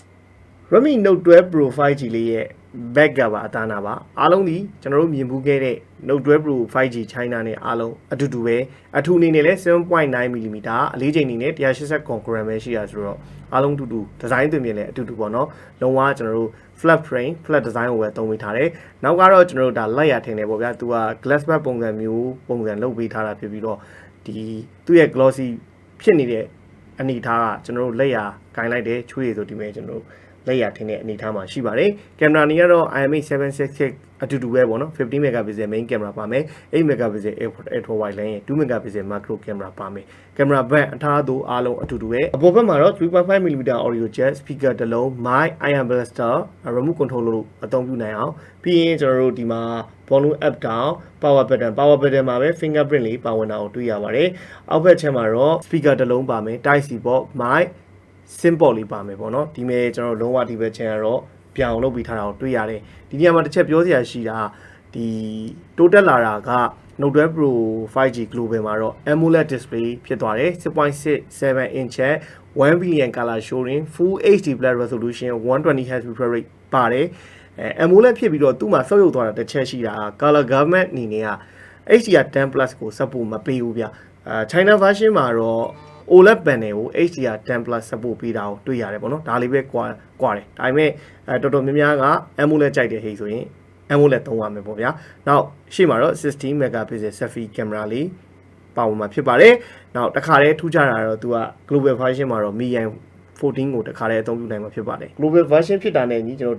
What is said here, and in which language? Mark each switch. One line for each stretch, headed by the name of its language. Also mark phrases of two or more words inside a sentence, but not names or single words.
Burmese: Redmi Note 12 Pro 5G လေးရဲ့ back ကပါအသားနာပါအားလုံးဒီကျွန်တော်တို့မြင်ဘူးခဲ့တဲ့ Note 12 Pro 5G China နဲ့အားလုံးအတူတူပဲအထူအနေနဲ့လဲ 7.9mm အလေးချိန်အနေနဲ့180 concurrent ပဲရှိရဆိုတော့အားလုံးအတူတူဒီဇိုင်းသွင်းပြင်လဲအတူတူပေါ့နော်လုံးဝကျွန်တော်တို့ flat
English: frame flat design
Burmese: ကိုပဲသုံးပေးထားတယ်နောက်ကတော့ကျွန်တော်တို့ဒါလက်ရထင်တယ်ပေါ့ဗျာသူက
English: glass back
Burmese: ပုံစံမျိုးပုံစံလုပ်ပေးထားတာဖြစ်ပြီးတော့ဒီသူ့ရဲ့ glossy ဖြစ်နေတဲ့အနေထားကကျွန်တော်တို့လက်ရဂိုင်းလိုက်တယ်ချွေးရဆိုဒီမဲ့ကျွန်တော် တို့လက်ရထင်းတဲ့အနေထားမှာရှိပါတယ်ကင်မရာနေကတော့ IMX766 အတူတူပဲပေါ့နော်
English: 15 megapixel main camera
Burmese: ပါမယ်
English: 8 megapixel ultra wide lens 2 megapixel macro camera
Burmese: ပါမယ်က င်မရာဘက်အထားသူအားလုံးအတူတူပဲအပေါ်ဘက်မှာတော့
English: 3.5mm audio jack speaker
Burmese: တစ်လုံး
English: mic iron blaster remote control
Burmese: လို့အသုံး ပြုနိုင်အောင်ပြီးရင်ကျွန်တော်တို့ဒီမှာ
English: volume up down power button
Burmese: မှာပဲ fingerprint လေးပါဝင်တာကိုတွေ့ရပါတယ်အောက်ဘက်ချက်မှာတော့ speaker တစ်လုံးပါမယ်
English: type C
Burmese: ပေါ့
English: mic simple
Burmese: လေးပါမယ်ပေါ့နော်ဒီမဲ့ကျွန်တော်လုံးဝဒီဘက်ချန်ကတော့ပြောင်းလုပ်ပြီးထားတာကိုတွေ့ရတယ်ဒီနေရာမှာတစ်ချက်ပြောစရာရှိတာဒီတိုးတက်လာတာက Note 12 Pro 5G Global မှာတော့
English: AMOLED display
Burmese: ဖြစ်သွားတယ်
English: 6.67 inch 1 billion color showing full HD plus resolution 120Hz refresh rate
Burmese: ပါတယ်AMOLED ဖြစ်ပြီးတော့သူ့မှာဆုပ်ယုပ်သွားတာတစ်ချက်ရှိတာ
English: color gamut
Burmese: အနေနဲ့က HDR10 plus ကို support မပေးဘူးဗျ
English: China version
Burmese: မှာတော့
English: OLED panel
Burmese: ကို
English: HDR10 plus support
Burmese: ပေးတာကိုတွေ့ရတယ်ပေါ့နော်ဒါလေးပဲကွာတယ်ဒါပေမဲ့တော်တော်များများက AMOLED ကြိုက်တဲ့ဟိဆိုရင် AMOLED သုံးရမယ်ပေါ့ဗျာနောက်ရှေ့မှာတော့16 megapixel selfie camera လေးပါဝင်မှာဖြစ်ပါတယ်နောက်တစ်ခါတည်းထူးခြားတာတော့သူက
English: global version
Burmese: မှာတော့ MIUI 14ကိုတစ်ခါတည်းအသုံးပြုနိုင်မှာဖြစ်ပါတယ်
English: global version
Burmese: ဖြစ်တာနဲ့ညီကျွန်တော်